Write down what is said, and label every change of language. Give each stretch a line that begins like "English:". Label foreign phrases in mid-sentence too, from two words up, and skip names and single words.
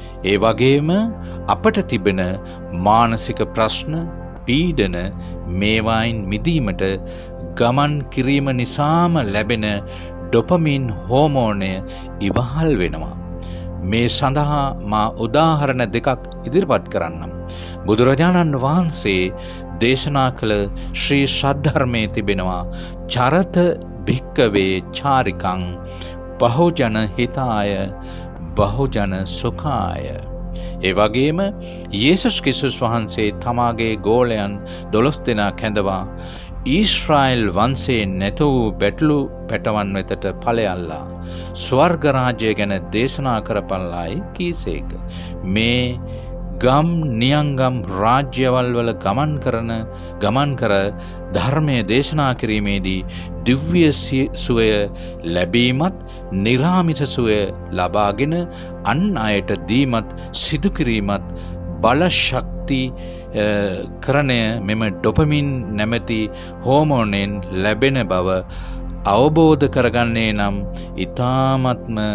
Sinhala: ඒ වගේම අපට තිබෙන මානසික ප්‍රශ්න, පීඩන මේවායින් මිදීමට ගමන් කිරීම නිසාම ලැබෙන ඩොපමින් හෝමෝනය ඉවහල් වෙනවා. මේ සඳහා මා උදාහරණ දෙකක් ඉදිරිපත් කරන්නම්. බුදුරජාණන් වහන්සේ දේශනා කළ ශ්‍රී සද්ධර්මයේ තිබෙනවා
Pali: චරත භික්කවේ චාරිකං බහුජන හිතාය බහුජන සුඛාය.
Sinhala: ඒ වගේම යේසුස් ක්‍රිස්තුස් වහන්සේ තමාගේ ගෝලයන් 12 දෙනා කැඳවා ඊශ්‍රායෙල් වංශයෙන් නැතු වූ බැටළු පැටවන් වෙතට ඵලයල්ලා ස්වර්ග රාජ්‍ය ගැන දේශනා කරපල්ලායි කීසේක. මේ ගම් නියංගම් රාජ්‍යවල් වල ගමන් කර ධර්මය දේශනා කිරීමේදී දිව්‍ය සුවය ලැබීමත් නිරාමිස සුවය ලබාගෙන අන් අයට දීමත් සිදු කිරීමත් බල ශක්ති කරණය මෙම ඩොපමින් නැමැති හෝමෝනෙන් ලැබෙන බව අවබෝධ කරගන්නේ නම් ඊ타ත්ම